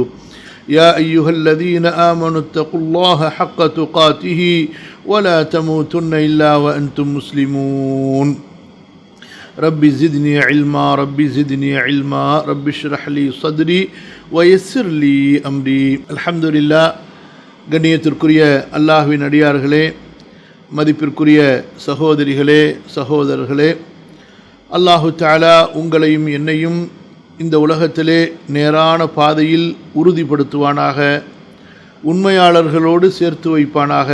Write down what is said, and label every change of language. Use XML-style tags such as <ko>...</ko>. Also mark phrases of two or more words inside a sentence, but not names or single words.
<ar>يا أيها الذين آمنوا اتقوا الله حق تقاته ولا تموتن إلا وأنتم مسلمون. رب زدني علما رب زدني علما رب اشرح لي صدري ويسر لي أمري. الحمد لله.</ar> <ta>கண்ணியத்திற்குரிய அல்லாஹ்வின் அடியார்களே, மதிப்பிற்குரிய சகோதரிகளே சகோதரர்களே,</ta> <ar>الله تعالى</ar> <ta>உங்களையும் என்னையும் இந்த உலகத்திலே நேரான பாதையில் உறுதிப்படுத்துவானாக, உண்மையாளர்களோடு சேர்த்து வைப்பானாக.</ta>